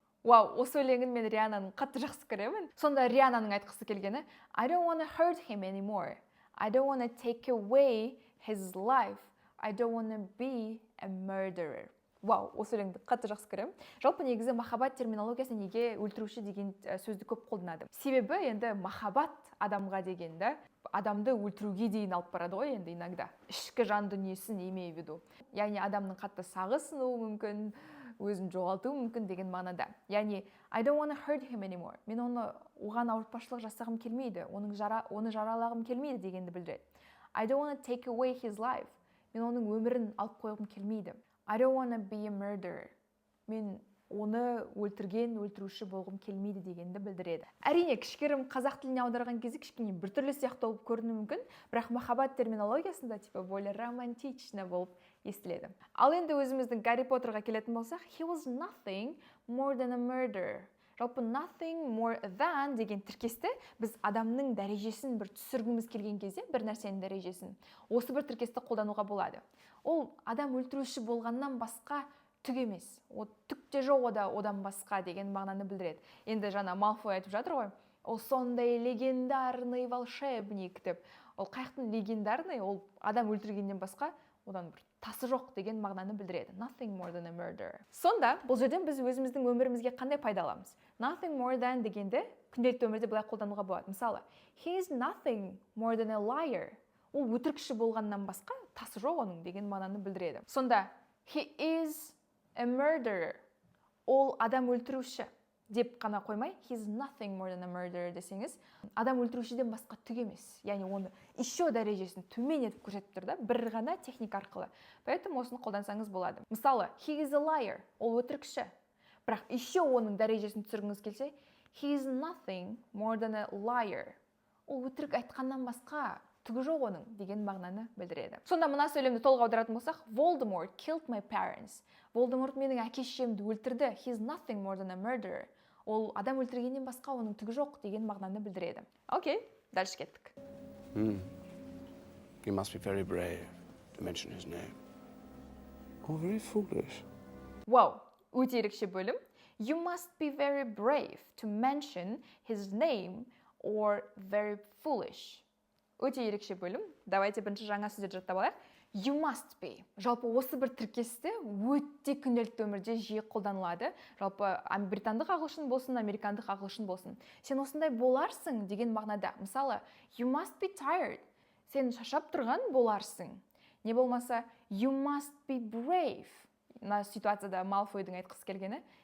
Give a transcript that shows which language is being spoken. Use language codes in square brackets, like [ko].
[kk] Вау, осы өлеңін мен Риананың қатты жақсы көремін. Сонда Риананың айтқысы келгені [en] I don't want to hurt him anymore. I don't want to take away his life. I don't want to be a murderer. [kk] Вау, осы өлеңді қатты жақсы көремін. Жалпы негізі махаббат терминологиясы неге өлтіруші деген сөзді көп қолданады. Себебі енді махаббат адамға дегенді адамды өлтіруге дейін алып барады ғой енді [ru] иногда. [kk] Ішкі жан дүниесін [ru] имею в виду. [kk] Яғни адамның қатты сағынуы мүмкін, өзін жоғалтуы мүмкін деген мағынада. [en] Яғни I don't want to hurt him anymore. [kk] Мен оған ауыртпашылық жасағым келмейді, оны жаралағым келмейді дегенді білдіреді. [en] I don't want to take away his life. [kk] Мен оның өмірін алып қойғым келмейді. [en] I don't want to be a murderer. [kk] Мен оны өлтіруші болғым келмейді дегенді білдіреді. Әрине, кішкерім қазақ тіліне аударған кезде кішкене біртүрлі сияқты болып көрінуі мүмкін, бірақ махаббат терминологиясында [ru] более романтично [kk] болып естіледі. Ал енді өзіміздің Гарри Поттерға келетін болсақ, [en] he was nothing more than a murderer. [kk] Жалпы nothing more than деген тіркесті біз адамның дәрежесін бір түсіргіміз келген кезде, бір нәрсенің дәрежесін, осы бір тіркесті қолдануға болады. Ол адам өлтіруші болғаннан басқа түк емес. Түк те жоқ одан басқа деген мағынаны білдіреді. Енді жаңа Малфой айтып жатыр ғой, ол сондай [ru] легендарный волшебник [kk] деп. Ол қаяқтың [ru] легендарный, [kk] ол адам өлтіргеннен басқа одан бір тасы жоқ деген мағынаны білдіреді. [en] Nothing more than a murderer. [kk] Сонда бұл жерден біз өзіміздің өмірімізге қандай пайда аламыз? [en] Nothing more than [kk] дегенді күнделікті өмірде былай қолдануға болады. [en] Мысалы, he is nothing more than a liar. [kk] Ол өтірікші болғаннан басқа тасы жоқ оның деген мағынаны білдіреді. [en] Сонда he is a murderer. [kk] Ол адам өлтіруші деп қана қоймай, [en] he is nothing more than a murderer [kk] десеңіз, адам өлтірушіден басқа түк емес. Яғни оны [ru] еще [kk] дәрежесін төмен етіп көрсетіп тұр да, бір ғана техника арқылы. [ru] Поэтому [kk] осыны қолдансаңыз болады. Мысалы, [en] he is a liar. [kk] Ол өтірікші. Бірақ [ru] еще [kk] оның дәрежесін түсіргіңіз келсе, [en] he is nothing more than a liar. [kk] Ол өтірік айтқаннан басқа түгі жоқ оның деген мағынаны білдіреді. Сонда мына сөйлемді толық аударатын болсақ, [en] Voldemort killed my parents. [kk] Voldemort менің әке-шешемді өлтірді. [en] He is nothing more than a murderer. [kk] Ол адам өлтіргеннен басқа оның түгі жоқ деген мағынаны білдіреді. Окей, [ru] дальше [kk] кеттік. [en] You must be very brave to mention his name. Or very foolish. [kk] Вау, өте ерекше бөлім. [en] You must be very brave to mention his name or very foolish. [kk] Өте ерекше бөлім. [ru] Давайте [kk] бірінші жаңа сөздерді жаттап алайық. [en] You must be. [kk] Жалпы осы бір тіркесті өте күнделікті өмірде жиі қолданылады. Жалпы британдық ағылшын болсын, американдық ағылшын болсын. Сен осындай боларсың деген мағынада. [en] Мысалы, you must be tired. [kk] Сен шаршап тұрған боларсың. [en] Не болмаса, you must be brave. [kk] Мына ситуацияда Малфойдың айтқысы келгені.